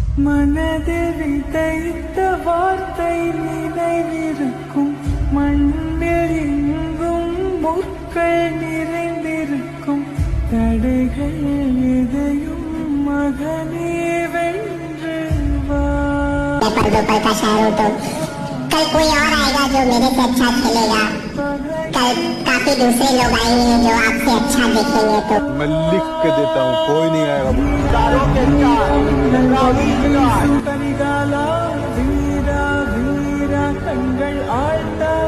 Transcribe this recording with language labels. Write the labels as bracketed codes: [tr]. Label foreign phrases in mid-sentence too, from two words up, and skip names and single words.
[ta] மனதில் விதைத்த வார்த்தை நினைவிருக்கும், மண்ணில் எங்கும் முற்கள் நிறைந்திருக்கும், தடைகள் எதையும் மகனே வென்று வா. [hi] कल कोई और आएगा जो मेरे से अच्छा खेलेगा, कल काफी दूसरे लोग आएंगे जो आपसे अच्छा देखेंगे। तो मैं लिख के देता हूँ, कोई नहीं आएगा। [ta] வீரா வீரா கண்கள் ஆழ்ந்த